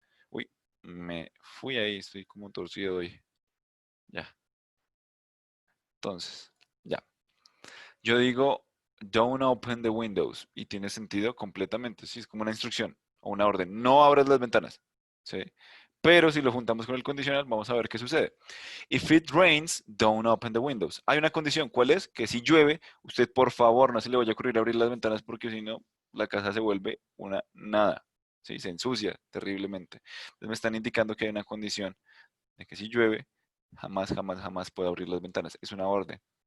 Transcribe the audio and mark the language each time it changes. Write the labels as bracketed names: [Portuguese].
[Spanish] Uy, me fui ahí, estoy como torcido hoy. Ya, entonces, ya. Yo digo, [English] don't open the windows, [Spanish] y tiene sentido completamente, sí, es como una instrucción o una orden. No abras las ventanas, ¿sí? Pero si lo juntamos con el condicional, vamos a ver qué sucede. [English] If it rains, don't open the windows. [Spanish] Hay una condición, ¿cuál es? Que si llueve, usted por favor no se le vaya a ocurrir abrir las ventanas porque si no, la casa se vuelve una nada. ¿Sí? Se ensucia terriblemente. Entonces me están indicando que hay una condición de que si llueve, jamás, jamás, jamás puedo abrir las ventanas. Es una orden.